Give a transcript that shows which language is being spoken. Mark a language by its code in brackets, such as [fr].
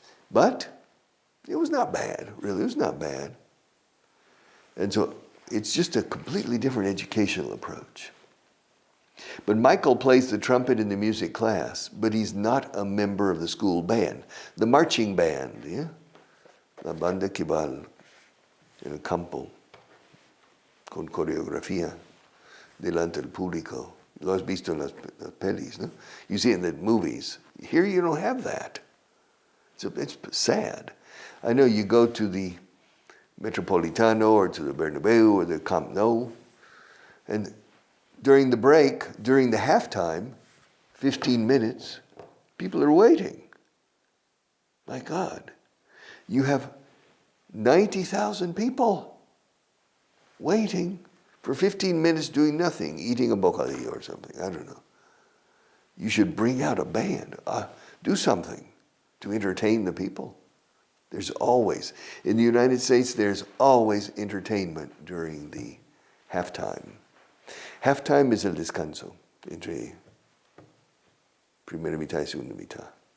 [en] But it was not bad, really. It was not bad. And so it's just a completely different educational approach. But Michael plays the trumpet in the music class, but he's not a member of the school band. The marching band, yeah? [es] La banda que va en el campo con coreografía delante del público. Lo has visto en las pelis, no? [en] You see it in the movies. Here you don't have that. It's sad. I know you go to the Metropolitano or to the Bernabeu or the Camp Nou, and during the break, during the halftime, 15 minutes, people are waiting. My God, you have 90,000 people waiting for 15 minutes doing nothing, eating a bocadillo or something. I don't know. You should bring out a band. Do something to entertain the people. There's always, in the United States, there's always entertainment during the halftime. Halftime is [es] el descanso entre primera mitad y segunda mitad.